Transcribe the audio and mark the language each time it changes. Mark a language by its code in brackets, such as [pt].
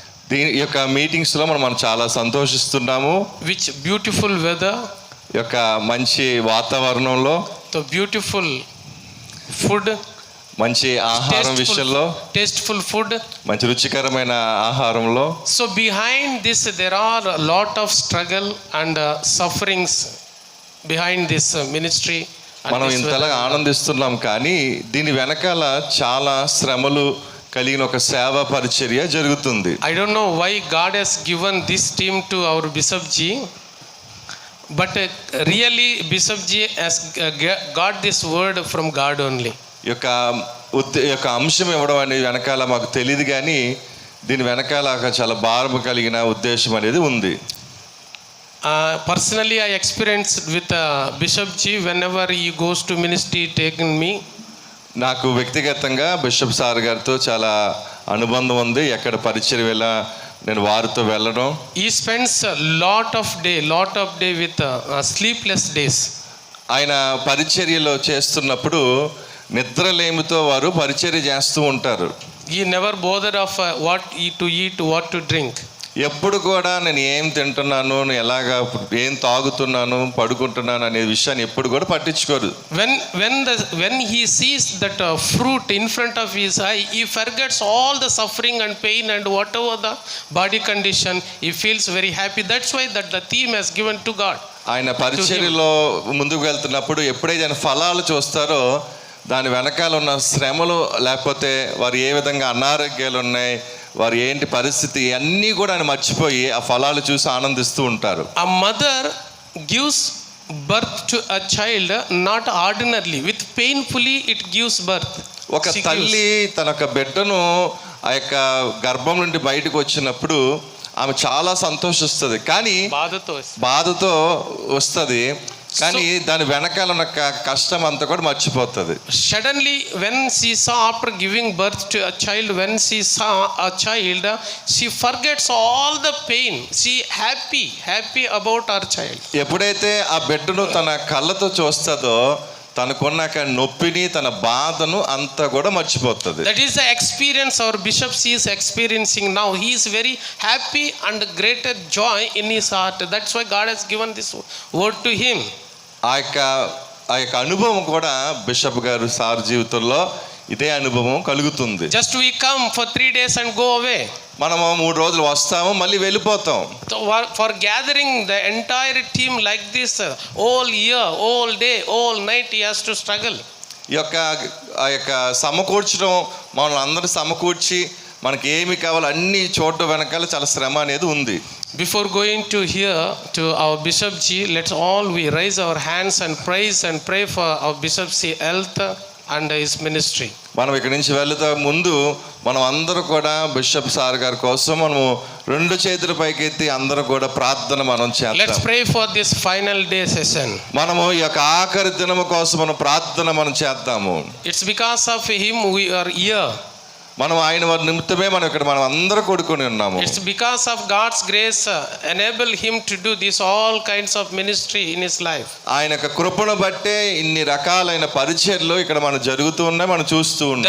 [te] దీని యొక్క మీటింగ్స్ లో మనం చాలా సంతోషిస్తున్నాము. [en] which beautiful weather, [te] ఈ యొక్క మంచి వాతావరణంలో, [en] the beautiful food, [te] మంచి ఆహారం విషయంలో, [en] tasteful food. [te] మంచి రుచికరమైన ఆహారంలో. [en] So behind this there are a lot of struggle and sufferings behind this ministry. [te] మనం ఇంతలా ఆనందిస్తున్నాం, కానీ దీని వెనకాల చాలా శ్రమలు కలిగిన ఒక సేవా పరిచర్య జరుగుతుంది. [en] I don't know why God has given this team to our Bishop Ji, but really Bishop Ji has got this word from God only. [te] ఈ యొక్క అంశం ఇవ్వడం అనేది వెనకాల మాకు తెలియదు, కానీ దీని వెనకాల చాలా భారం కలిగిన ఉద్దేశం అనేది ఉంది. [en] Personally I experienced with Bishop Ji whenever he goes to ministry taken me. [te] నాకు వ్యక్తిగతంగా బిషప్ సార్ గారితో చాలా అనుబంధం ఉంది. ఎక్కడ పరిచయం వెళ్ళా నేను వారితో వెళ్ళడం. [en] He spends a lot of day with sleepless days. [te] ఆయన పరిచర్యలో చేస్తున్నప్పుడు నిద్రలేమితో వారు పరిచర్య చేస్తూ ఉంటారు. [en] He never bothered of what to eat, what to drink. [te] ఎప్పుడు కూడా నేను ఏం తింటున్నాను, ఎలాగా ఏం తాగుతున్నాను, పడుకుంటున్నాను అనే విషయాన్ని ఎప్పుడు కూడా పట్టించుకోరు. [en] When he sees that fruit in front of his eye, he forgets all the suffering and pain and whatever the body condition. He feels very happy. That's why that the theme has given to God. [te] ఆయన పరిచర్యలో ముందుకు వెళ్తున్నప్పుడు ఎప్పుడైతే ఆయన ఫలాలు చూస్తారో దాని వెనకాల ఉన్న శ్రమలు, లేకపోతే వారు ఏ విధంగా అనారోగ్యాలు ఉన్నాయి, వారు ఏంటి పరిస్థితి, అన్నీ కూడా ఆయన మర్చిపోయి ఆ ఫలాలు చూసి ఆనందిస్తూ ఉంటారు. [en] A mother gives birth to a child not ordinarily, with painfully it gives birth. [te] ఒక తల్లి తన యొక్క బిడ్డను ఆ యొక్క గర్భం నుండి బయటకు వచ్చినప్పుడు ఆమె చాలా సంతోషిస్తుంది, కానీ బాధతో వస్తుంది, కానీ దాని వెనకాల ఉన్న కష్టం అంతా కూడా మర్చిపోతుంది. [en] Suddenly when she saw, after giving birth to a child, when she saw a child, she forgets all the pain. She happy about her child. [te] ఎప్పుడైతే ఆ బిడ్డను తన కళ్ళతో చూస్తుందో తనకున్న నొప్పిని, తన బాధను అంతా కూడా మర్చిపోతుంది. [en] That is the experience our bishop is experiencing now. He is very happy and greater joy in his heart. That's why God has given this word to him. [te] ఆ యొక్క అనుభవం కూడా బిషప్ గారు సార్ జీవితంలో ఇదే అనుభవం కలుగుతుంది. [en] Just we come for 3 days and go away. [te] మనము 3 రోజులు వస్తాము, మళ్ళీ వెళ్ళిపోతాం. [en] For gathering the entire team like this, all year, all day, all night he has to struggle. [te] ఆ యొక్క సమకూర్చడం, మనల్ని అందరూ సమకూర్చి మనకి ఏమి కావాలో అన్ని చోట్ల వెనకాల చాలా శ్రమ అనేది ఉంది. [en] Before going to hear to our Bishop Ji, let's all we raise our hands and praise and pray for our Bishop's health and his ministry. [te] మనం ఇక్కడి నుంచి వెళ్తా ముందు మనం అందరూ కూడా బిషప్ సార్ గారి కోసం మనము 2 చేతుల పైకెత్తి అందరూ కూడా ప్రార్థన మనం చేద్దాం. [en] Let's pray for this final day session. [te] మనము ఈ యొక్క ఆఖరి దినము కోసం మనం ప్రార్థన మనం చేద్దాము. [en] It's because of him we are here. [te] మనం ఆయన వారి నిమిత్తమే మనం ఇక్కడ మనం అందరూ కూడుకొని ఉన్నాము. [en] It's because of God's grace enable him to do this all kinds of ministry in his life. [te] ఆయన యొక్క కృపను బట్టే ఇన్ని రకాలైన పరిచర్యలు ఇక్కడ మనం జరుగుతూ ఉన్నాయి, మనం చూస్తూ ఉన్నాం.